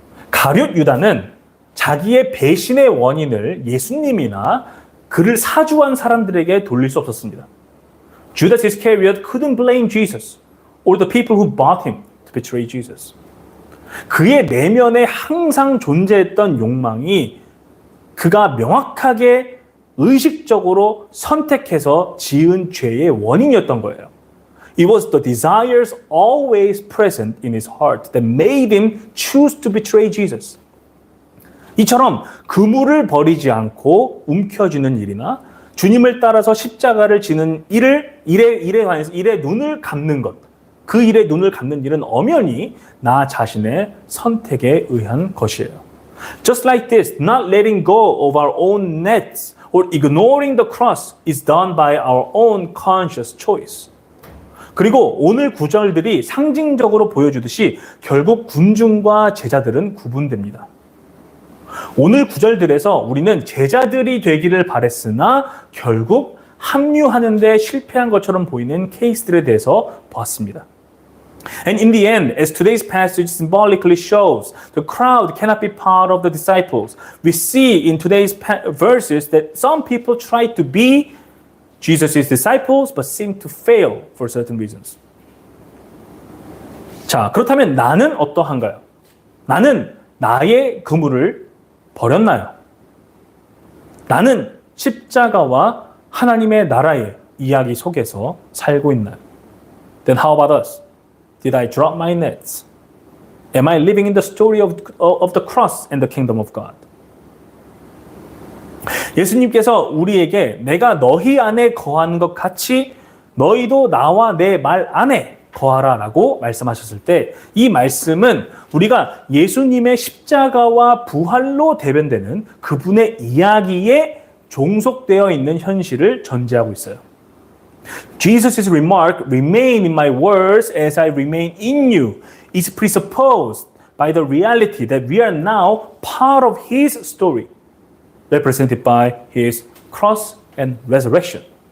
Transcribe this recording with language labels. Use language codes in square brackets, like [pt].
[ko] 가룟 유다는 자기의 배신의 원인을 예수님이나 그를 사주한 사람들에게 돌릴 수 없었습니다. [en] Judas Iscariot couldn't blame Jesus or the people who bought him to betray Jesus. [ko] 그의 내면에 항상 존재했던 욕망이 그가 명확하게 의식적으로 선택해서 지은 죄의 원인이었던 거예요. [en] It was the desires always present in his heart that made him choose to betray Jesus. [ko] 이처럼 그물을 버리지 않고 움켜쥐는 일이나 주님을 따라서 십자가를 지는 일에 눈을 감는 것, 그 일에 눈을 감는 일은 엄연히 나 자신의 선택에 의한 것이에요. [en] Just like this, not letting go of our own nets or ignoring the cross is done by our own conscious choice. [ko] 그리고 오늘 구절들이 상징적으로 보여주듯이 결국 군중과 제자들은 구분됩니다. 오늘 구절들에서 우리는 제자들이 되기를 바랬으나 결국 합류하는 데 실패한 것처럼 보이는 케이스들에 대해서 보았습니다. [en] And in the end, as today's passage symbolically shows, the crowd cannot be part of the disciples. We see in today's verses that some people try to be Jesus' disciples but seem to fail for certain reasons. [ko] 자, 그렇다면 나는 어떠한가요? 나는 나의 그물을 버렸나요? 나는 십자가와 하나님의 나라의 이야기 속에서 살고 있나요? [en] Then how about us? Did I drop my nets? Am I living in the story of the cross and the kingdom of God? [ko] 예수님께서 우리에게 내가 너희 안에 거하는 것 같이 너희도 나와 내 말 안에 거하라 라고 말씀하셨을 때 이 말씀은 우리가 예수님의 십자가와 부활로 대변되는 그분의 이야기에 종속되어 있는 현실을 전제하고 있어요. [en] Jesus' remark, remain in my words as I remain in you, is presupposed by the reality that we are now part of his story, represented by his cross and resurrection.